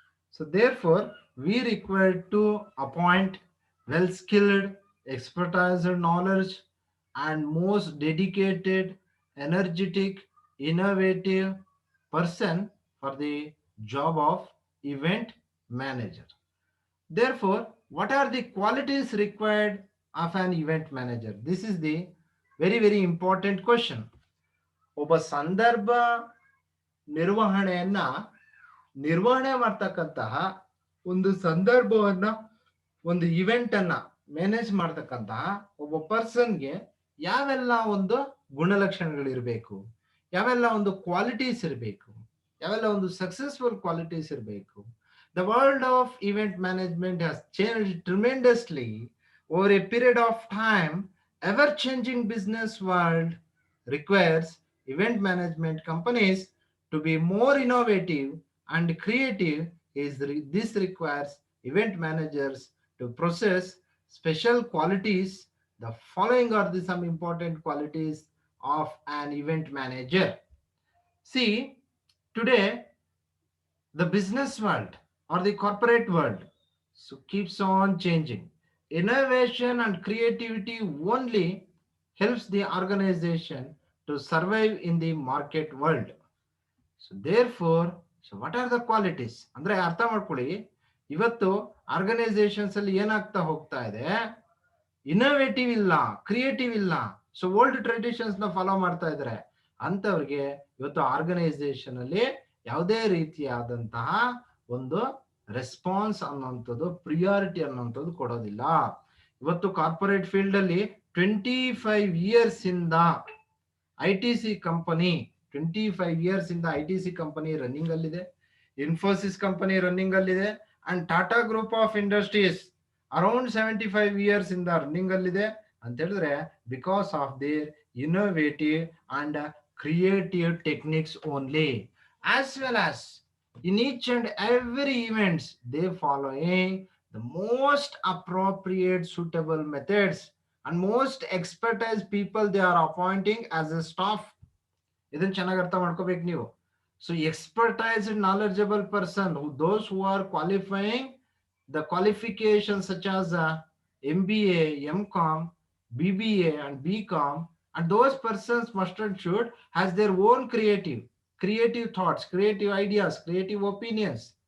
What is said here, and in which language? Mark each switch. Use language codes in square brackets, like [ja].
[en] So therefore, we require to appoint well-skilled, expertise and knowledge, and most dedicated, energetic, innovative person for the job of event manager. Therefore, what are the qualities required of an event manager? This is the very important question. [kn] ಒಬ್ಬ ಸಂದರ್ಭ ನಿರ್ವಹಣೆಯನ್ನ ನಿರ್ವಹಣೆ ಮಾಡ್ತಕ್ಕಂತಹ ಒಂದು ಸಂದರ್ಭವನ್ನ ಒಂದು event ಅನ್ನ manage ಮಾಡ್ತಕ್ಕಂತಹ ಒಬ್ಬ ಪರ್ಸನ್ಗೆ ಯಾವೆಲ್ಲ ಒಂದು ಗುಣಲಕ್ಷಣಗಳಿರಬೇಕು, ಯಾವೆಲ್ಲ ಒಂದು ಕ್ವಾಲಿಟೀಸ್ ಇರಬೇಕು, ಯಾವೆಲ್ಲ ಒಂದು ಸಕ್ಸಸ್ಫುಲ್ ಕ್ವಾಲಿಟೀಸ್ ಇರಬೇಕು. [en] The world of event management has changed tremendously over a period of time. Ever changing business world requires event management companies to be more innovative and creative. This requires event managers to process special qualities. The following are the some important qualities of an event manager. See, today the business world or the corporate world so keeps on changing. Innovation and creativity only helps the organization to survive in the market world. So therefore, so what are the qualities? [kn] ಅಂದ್ರೆ ಅರ್ಥ ಮಾಡ್ಕೊಳ್ಳಿ, ಇವತ್ತು organisations ಅಲ್ಲಿ ಏನಾಗ್ತಾ ಹೋಗ್ತಾ ಇದೆ, innovative ಇಲ್ಲ, creative ಇಲ್ಲ. ಸೊ ಓಲ್ಡ್ ಟ್ರೆಡಿಷನ್ಸ್ ನ ಫಾಲೋ ಮಾಡ್ತಾ ಇದ್ದಾರೆ. ಅಂತವ್ರಿಗೆ ಇವತ್ತು ಆರ್ಗನೈಸೇಷನ್ ಅಲ್ಲಿ ಯಾವುದೇ ರೀತಿಯಾದಂತಹ ಒಂದು ರೆಸ್ಪಾನ್ಸ್ ಅನ್ನುವಂಥದ್ದು, ಪ್ರಿಯಾರಿಟಿ ಅನ್ನುವಂಥದ್ದು ಕೊಡೋದಿಲ್ಲ. ಇವತ್ತು ಕಾರ್ಪೊರೇಟ್ ಫೀಲ್ಡ್ ಅಲ್ಲಿ 25 years ಇಂದ ಐಟಿಸಿ ಕಂಪನಿ 25 years ಇಂದ ಐಟಿಸಿ ಕಂಪನಿ ರನ್ನಿಂಗ್ ಅಲ್ಲಿದೆ, ಇನ್ಫೋಸಿಸ್ ಕಂಪನಿ ರನ್ನಿಂಗ್ ಅಲ್ಲಿದೆ, and Tata group of industries around 75 years ಇಂದ ರನ್ನಿಂಗ್ ಅಲ್ಲಿದೆ ಅಂತ ಹೇಳಿದ್ರೆ [en] Because of their innovative and creative techniques only. As well as in each and every events they following the most appropriate suitable methods and most expertise people they are appointing as a staff. [kn] ಇದನ್ನ ಚೆನ್ನಾಗಿ ಅರ್ಥ ಮಾಡ್ಕೋಬೇಕು ನೀವು. [en] So expertise knowledgeable person who those who are qualifying the qualifications such as MBA, MCom, BBA and BCom, and those persons must and should has their own creative thoughts, creative ideas, creative opinions.